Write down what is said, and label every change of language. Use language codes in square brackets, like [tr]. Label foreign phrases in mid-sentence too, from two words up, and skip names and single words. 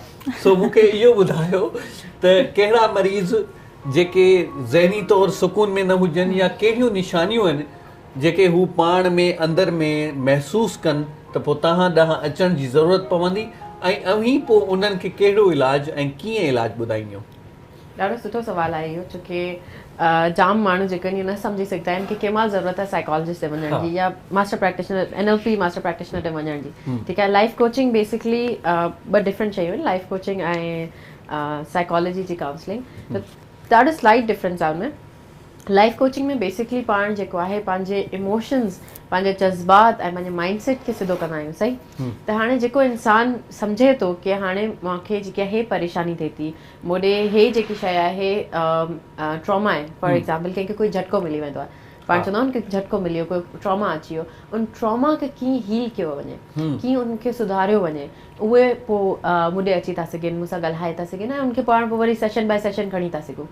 [sd] सो मूंखे इहो ॿुधायो त कहिड़ा मरीज़ जेके ज़हनी तौरु सुकून में न हुजनि, या कहिड़ियूं निशानियूं आहिनि जेके हू पाण में अंदरि में महसूसु कनि त पोइ तव्हां ॾांहुं अचण जी ज़रूरत पवंदी, ऐं अवीं पोइ उन्हनि खे कहिड़ो इलाजु ऐं कीअं इलाजु ॿुधाईंदियूं? ॾाढो सुठो सुवालु आहे इहो, छोकी जाम माण्हू जेके न सम्झी सघंदा आहिनि कि कंहिं महिल ज़रूरत आहे साइकोलॉजिस्ट ते वञण जी या [en] master practitioner NLP master practitioner [sd] ते वञण जी। ठीकु आहे, [en] life coaching basically [sd] ॿ डिफरेंट शयूं आहिनि, [en] life coaching [sd] ऐं साइकोलॉजी जी काउंसलिंग। त ॾाढो [en] slight difference [sd] आहे उनमें। [en] life coaching [sd] में बेसिकली पाण जेको आहे पंहिंजे इमोशंस, पंहिंजे जज़्बात ऐं पंहिंजे माइंडसेट खे सिधो कंदा आहियूं, सही। त हाणे जेको इंसान सम्झे थो कि हाणे मूंखे जेकी आहे परेशानी थिए थी, मूंॾे हे जेकी शइ आहे ट्रॉमा आहे, [en] for example [sd] कंहिंखे कोई झटको मिली वेंदो आहे, पाण चवंदा आहिनि कि झटको मिली वियो, कोई ट्रॉमा अची वियो, उन ट्रॉमा खे कीअं हील कयो वञे, कीअं उनखे सुधारियो वञे, उहे पोइ मूंॾे अची था सघनि, मूंसां ॻाल्हाए था सघनि ऐं उनखे पाण पोइ वरी [en] session by session [sd] खणी था सघूं।